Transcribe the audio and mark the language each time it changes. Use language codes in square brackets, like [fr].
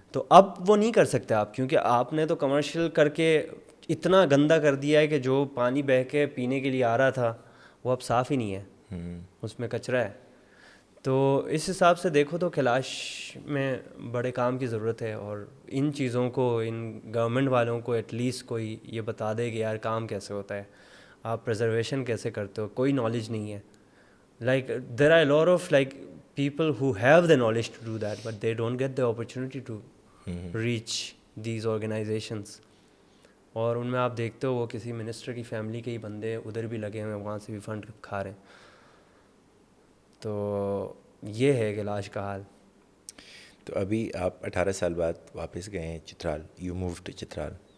[ur] تو اب وہ نہیں کر سکتے آپ, کیونکہ آپ نے تو کمرشل کر کے اتنا گندا کر دیا ہے کہ جو پانی بہہ کے پینے کے لیے آ رہا تھا وہ اب صاف ہی نہیں ہے, اس میں کچرا ہے. تو اس حساب سے دیکھو تو کیلاش میں بڑے کام کی ضرورت ہے, اور ان چیزوں کو ان گورنمنٹ والوں کو ایٹ لیسٹ کوئی یہ بتا دے کہ یار کام کیسے ہوتا ہے, آپ پریزرویشن کیسے کرتے ہو. کوئی نالج نہیں ہے. [en] like there are a lot of like people who have the knowledge to do that, but they don't get the opportunity to reach these organizations. [ur] اور ان میں آپ دیکھتے ہو وہ کسی منسٹر کی فیملی کے ہی بندے ادھر بھی لگے ہوئے ہیں, وہاں سے بھی فنڈ کھا رہے ہیں. تو یہ ہے کیلاش کا حال. تو ابھی آپ 18 سال بعد واپس گئے ہیں Chitral, [en] You move to Chitral.